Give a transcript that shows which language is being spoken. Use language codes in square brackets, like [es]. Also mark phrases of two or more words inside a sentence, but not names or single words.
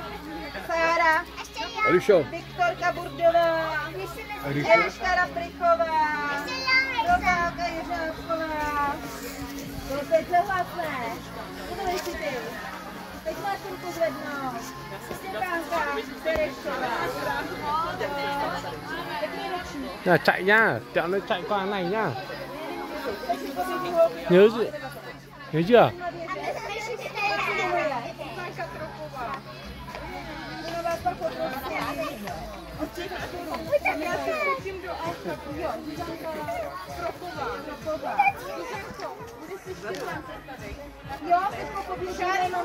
[cs] Sára. Viktorka Burdová. Eliška Raprichová. Rozálka Jeřábková. To teď nehlasné. Udělej si ty. Teď máš ruku zvednout. Stepánka Terešová. [vi] Là chạy nha, chọn nó chạy qua này nha. Nhớ chưa? Nhớ chưa? [cs] Jo, teďko poběží, jenom